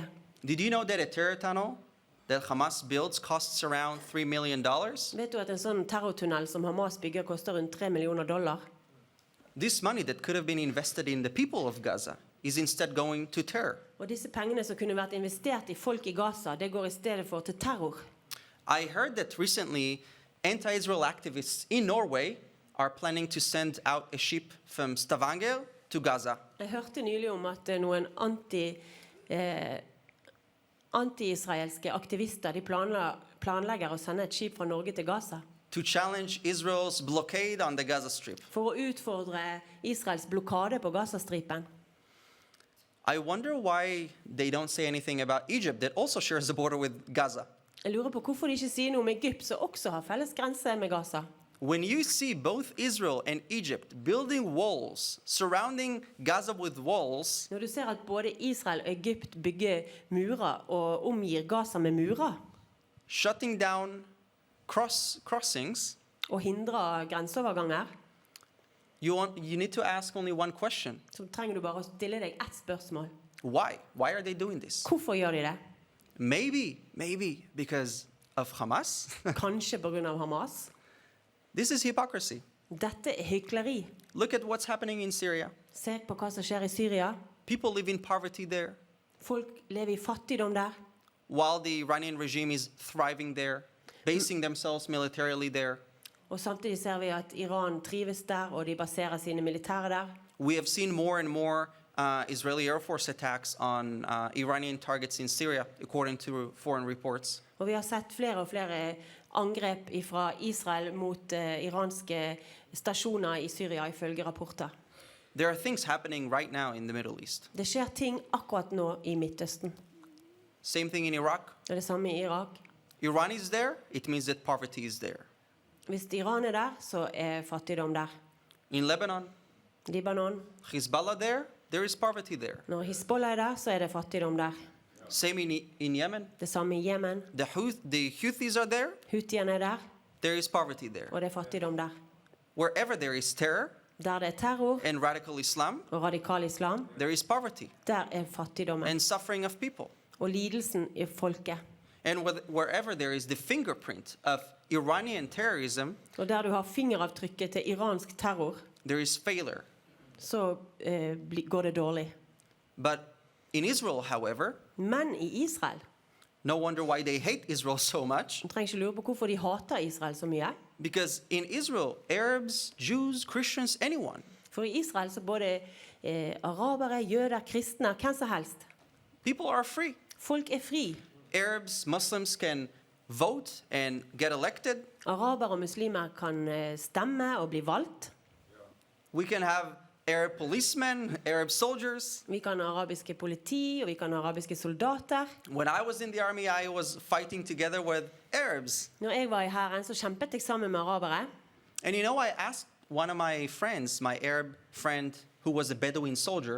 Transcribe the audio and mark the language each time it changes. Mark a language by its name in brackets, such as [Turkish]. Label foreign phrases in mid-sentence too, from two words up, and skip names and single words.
[English] Did you know that a terror tunnel that Hamas builds costs around $3 million? [Norwegian] Vet du at en sånn terrortunnel som Hamas bygger koster rundt $3 millioner? [English] This money that could have been invested in the people of Gaza is instead going to terror. [Norwegian] Og disse pengene som kunne vært investert i folk i Gaza, det går i stedet for til terror. [English] I heard that recently anti-Israel activists in Norway are planning to send out a ship from Stavanger to Gaza. [Norwegian] Jeg hørte nylig om at noen Anti-israelske aktivister de planlegger å sende et skip fra Norge til Gaza [English] to challenge Israel's blockade on the Gaza Strip. [Norwegian] for å utfordre Israels blokade på Gazastripen. [English] I wonder why they don't say anything about Egypt that also shares the border with Gaza. [Norwegian] Jeg lurer på hvorfor de ikke sier noe om Egypt, som også har felles grense med Gaza. [English] When you see both Israel and Egypt building walls, surrounding Gaza with walls, [Norwegian] Når du ser at både Israel og Egypt bygger murer og omgir Gaza med murer, [English] shutting down crossings, [Norwegian] og hindrer grenseoverganger, [English] you need to ask only one question. [Norwegian] så trenger du bare å stille deg ett spørsmål. [English] Why? Why are they doing this? [Norwegian] Hvorfor gjør de det? [English] Maybe because of Hamas. [Norwegian] Kanskje på grunn av Hamas. [English] This is hypocrisy. [Norwegian] Dette er hykleri. [English] Look at what's happening in Syria. [Norwegian] Se på hva som skjer i Syria. [English] People live in poverty there, [Norwegian] Folk lever i fattigdom der, [English] while the Iranian regime is thriving there, basing themselves militarily there. [Norwegian] og samtidig ser vi at Iran trives der, og de baserer sine militære der. [English] We have seen more and more Israeli Air Force attacks on Iranian targets in Syria, according to foreign reports. [Norwegian] Og vi har sett flere og flere angrep fra Israel mot iranske stasjoner i Syria, ifølge rapporter. [English] There are things happening right now in the Middle East. [Norwegian] Det skjer ting akkurat nå i Midtøsten. [English] Same thing in Iraq. [Norwegian] Det er det samme i Irak. [English] Iran is there, it means that poverty is there. [Norwegian] Hvis Iran er der, så er fattigdom der. [English] In Lebanon, [Norwegian] Libanon. [English] Hezbollah there is poverty there. [Norwegian] Når Hezbollah er der, så er det fattigdom der. [English] Same in Yemen. [Norwegian] Det samme i Yemen. [English] The Houthis are there, [Norwegian] Houthiene er der, [English] there is poverty there. [Norwegian] og det er fattigdom der. [English] Wherever there is terror [Norwegian] Der det er terror [English] and radical Islam, [Norwegian] og radikal islam, [English] there is poverty [Norwegian] der er fattigdommen [English] and suffering of people. [Norwegian] og lidelsen i folket. [English] And wherever there is the fingerprint of Iranian terrorism, [Norwegian] Og der du har fingeravtrykket til iransk terror, [English] there is failure. [Norwegian] så går det dårlig. [English] But in Israel, however, [Norwegian] Men i Israel, [English] no wonder why they hate Israel so much. [Norwegian] du trenger ikke lure på hvorfor de hater Israel så mye. [English] Because in Israel, Arabs, Jews, Christians, anyone, [Norwegian] For i Israel så både arabere, jøder, kristne, hvem som helst. [English] people are free. [Norwegian] Folk er fri. [English] Arabs, Muslims can vote and get elected. [Norwegian] Arabere og muslimer kan stemme og bli valgt. [English] We can have Arab policemen, Arab soldiers. [Norwegian] Vi kan ha arabiske politi, og vi kan ha arabiske soldater. [English] When I was in the army, I was fighting together with Arabs. [Norwegian] Når jeg var i hæren, så kjempet jeg sammen med arabere. [English] And you know, I asked one of my friends, my Arab friend who was a Bedouin soldier,